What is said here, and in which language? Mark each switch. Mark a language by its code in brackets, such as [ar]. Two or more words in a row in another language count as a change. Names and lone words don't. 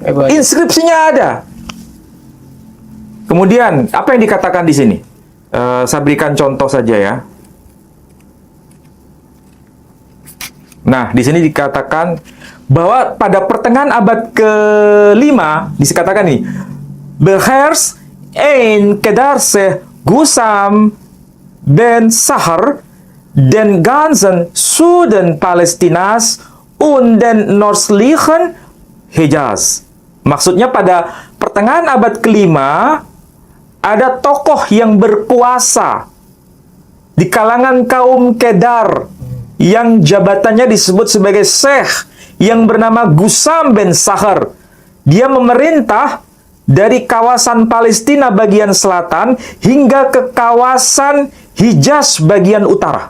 [id] Inskripsinya ada. Kemudian, apa yang dikatakan di sini? Saya berikan contoh saja ya. Nah, di sini dikatakan bahwa pada pertengahan abad ke-5 dikatakan nih, [de] Beherz ein Kedarse Gusam ben Sahar den ganzen Süden Palästinas und den nördlichen Hejaz. [id] Maksudnya pada pertengahan abad ke-5 ada tokoh yang berkuasa di kalangan kaum Kedar yang jabatannya disebut sebagai Syekh yang bernama Gusam bin Sahar. Dia memerintah dari kawasan Palestina bagian selatan hingga ke kawasan Hijaz bagian utara.